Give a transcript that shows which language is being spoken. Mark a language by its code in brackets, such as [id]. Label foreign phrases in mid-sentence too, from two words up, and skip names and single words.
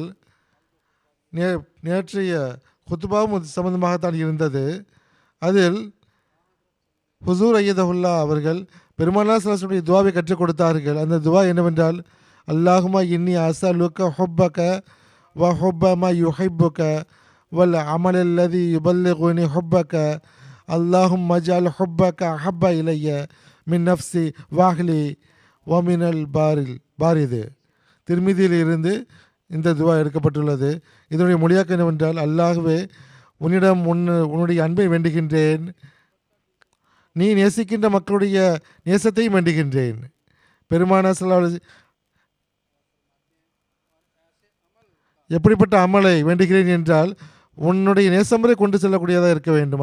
[ta] நேற்றைய ஹுத்பாவும் சம்பந்தமாகத்தான் இருந்தது. அதில் ஹுசூர் ஐயதஹுல்லா அவர்கள் பெருமானா [ar] صلى الله عليه وسلم [ta] துஆவை கற்றுக் கொடுத்தார்கள். அந்த துஆ என்னவென்றால், [ar] اللهم إني أسألك حبك وحب ما يحبك والعمل الذي يبلغني حبك اللهم اجعل حبك أحب إلي من نفسي وأهلي ومن البارد. [ta] திருமிதியில் இருந்து இந்த துவா எடுக்கப்பட்டுள்ளது. இதனுடைய மொழியாக்கம் என்னவென்றால், அல்லாஹ்வே, உன்னிடம் உன்னுடைய அன்பை வேண்டுகின்றேன், நீ நேசிக்கின்ற மக்களுடைய நேசத்தையும் வேண்டுகின்றேன். பெருமானார் [ar] صلى الله عليه [ta] எப்படிப்பட்ட அமலை வேண்டுகிறேன் என்றால், உன்னுடைய நேசம் வரை கொண்டு செல்லக்கூடியதாக இருக்க வேண்டும்.